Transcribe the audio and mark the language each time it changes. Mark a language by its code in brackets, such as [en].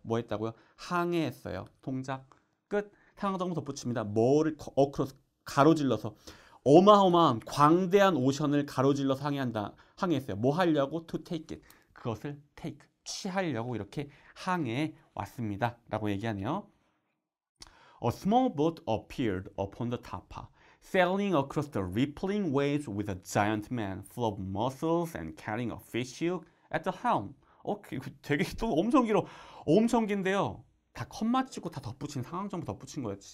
[ko] 뭐 했다고요? 항해했어요. 동작 끝. 상황 정보 덧붙입니다. 뭐를 [en] 어크로스 [ko] 가로질러서 어마어마한 광대한 오션을 가로질러서 항해했어요. [en] 뭐 하려고? To take it. [ko] 그것을 take, 취하려고 이렇게 항해해 왔습니다. 라고 얘기하네요. [en] A small boat appeared upon the tapa, sailing across the rippling waves with a giant man full of muscles and carrying a fish hook at the helm. [ko] 되게 또 엄청 길어. 엄청 긴데요. 다 컴마 찍고 다 덧붙인 상황 정보 덧붙인 거예요.